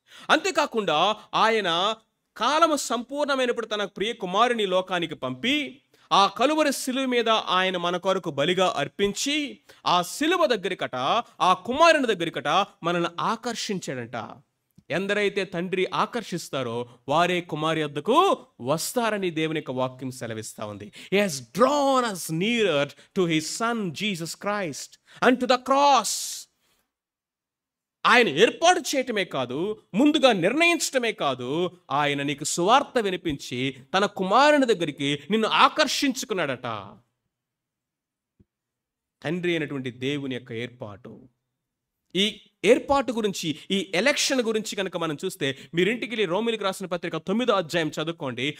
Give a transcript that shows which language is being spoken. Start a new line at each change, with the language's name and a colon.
Telugu: అంతేకాకుండా ఆయన కాలము సంపూర్ణమైనప్పుడు తన ప్రియ కుమారుని లోకానికి పంపి ఆ కలువరి శిలువ మీద ఆయన మన కొరకు బలిగా అర్పించి ఆ శిలువ దగ్గరికట, ఆ కుమారుని దగ్గరికట మనల్ని ఆకర్షించాడంట. ఎందరైతే తండ్రి ఆకర్షిస్తారో వారే కుమారి వద్దకు వస్తారని దేవుని యొక్క వాక్యం సెలవిస్తా ఉంది.
English: He has drawn us nearer to his son Jesus Christ and to the cross.
Telugu: ఆయన ఏర్పాటు చేయటమే కాదు, ముందుగా నిర్ణయించటమే కాదు, ఆయన నీకు సువార్త వినిపించి తన కుమారుని దగ్గరికి నిన్ను ఆకర్షించుకున్నాడట. తండ్రి అయినటువంటి దేవుని యొక్క ఏర్పాటు. ఈ ఏర్పాటు గురించి, ఈ ఎలక్షన్ గురించి కనుక మనం చూస్తే, మీరింటికి రోమిలికి రాసిన పత్రిక 9వ అధ్యాయం చదువుకోండి.